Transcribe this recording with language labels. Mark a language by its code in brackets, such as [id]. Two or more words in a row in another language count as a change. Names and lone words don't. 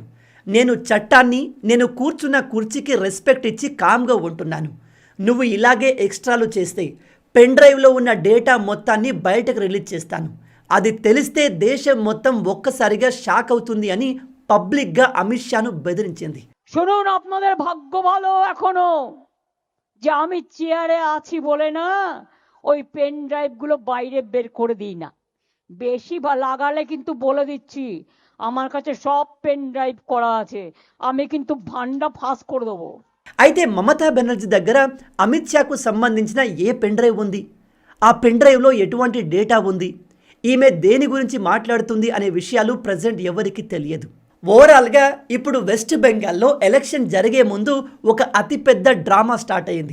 [te] నేను చట్టాన్ని, నేను కూర్చున్న కుర్చీకి రెస్పెక్ట్ ఇచ్చి కామ్గా ఉంటున్నాను. నువ్వు ఇలాగే ఎక్స్ట్రాలు చేస్తే పెన్ డ్రైవ్లో ఉన్న డేటా మొత్తాన్ని బయటకు రిలీజ్ చేస్తాను. అది తెలిస్తే దేశం మొత్తం ఒక్కసారిగా షాక్ అవుతుంది అని పబ్లిక్గా అమిత్ షాను బెదిరించింది. [bn] শুনুন, আপনাদের ভাগ্য ভালো এখনো যে আমি চেয়ারে আছি বলে না ওই পেন ড্রাইভগুলো বাইরে বের করে দিই না। বেশি লাগালে কিন্তু বলে দিচ্ছি আমার কাছে সব [en] pen drive [bn] করা আছে, আমি কিন্তু ভান্ডা ফাঁস করে দেবো। [te] అయితే మమతా బెనర్జీ దగ్గర అమిత్ షాకు సంబంధించిన ఏ [en] pen drive [te] ఉంది, ఆ పెన్ డ్రైవ్లో ఎటువంటి డేటా ఉంది, ఈమె దేని గురించి మాట్లాడుతుంది అనే విషయాలు ప్రజెంట్ ఎవరికి తెలియదు. ఓవరాల్గా ఇప్పుడు వెస్ట్ బెంగాల్లో ఎలక్షన్ జరిగే ముందు ఒక అతిపెద్ద [en] drama start [te] అయ్యింది.